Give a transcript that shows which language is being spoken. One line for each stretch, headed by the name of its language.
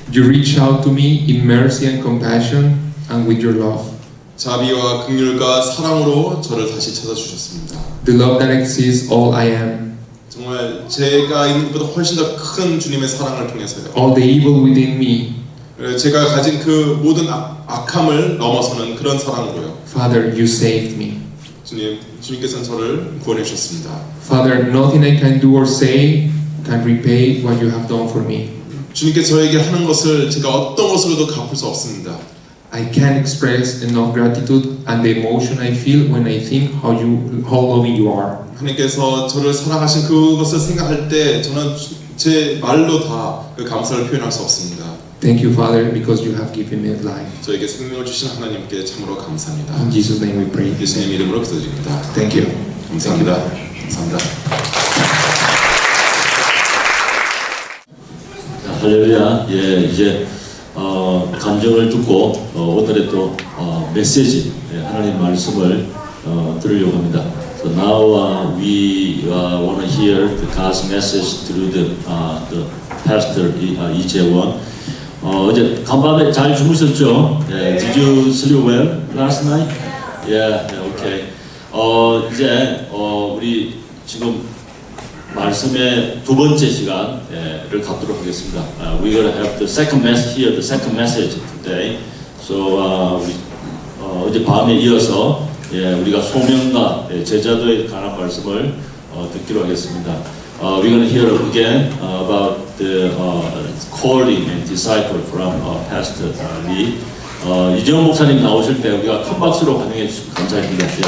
English: you reach out to me in mercy and compassion and with your love.
Korean: 자비와 긍휼과 사랑으로 저를 다시 찾아주셨습니다.
English: The love that exceeds all I am.
Korean: 정말 제가 있는 것보다 훨씬 더 큰 주님의 사랑을 통해서요.
English: All the evil within me.
Korean: 제가 가진 그 모든 악함을 넘어서는 그런 사랑으로요.
English: Father, you saved me.
Korean: 주님께서는 저를 구원해 주셨습니다.
English: Father, nothing I can do or say can repay what you have done for me.
Korean: 주님께서 저에게 하는 것을 제가 어떤 것으로도 갚을 수 없습니다.
English: I can't express enough gratitude and the emotion I feel when I think how loving you are.
Korean: 하나님께서 저를 사랑하신 그것을 생각할 때 저는 제 말로 다 그 감사를 표현할 수 없습니다.
English: Thank you, Father, because you have given me life.
Korean: 저에게 생명을 주신 하나님께 참으로 감사합니다.
English: In Jesus' name we pray.
Korean: 예수님 이름으로 기도드립니다.
English: Thank you.
Korean: 감사합니다. 감사합니다. 할렐루야. 예, 이제 간증을 듣고 오늘의 또 메시지, 하나님 말씀을 들으려고 합니다.
English: So now we want to hear the God's message through the pastor 이재원.
Korean: 어제 간밤에 잘 주무셨죠?
English: Did you sleep well last night? Yeah, okay.
Korean: 이제 우리 지금 말씀의 두 번째 시간을 갖도록 하겠습니다.
English: We're going to have the second message here, the second message today. So
Korean: 우리 어제 밤에 이어서 예, 우리가 소명과 제자도에 관한 말씀을 듣기로 하겠습니다.
English: We're going to hear again about the calling and disciple from Pastor Lee.
Korean: 이재용 목사님 나오실 때 우리가 큰 박수로 환영해 주시면 감사드립니다.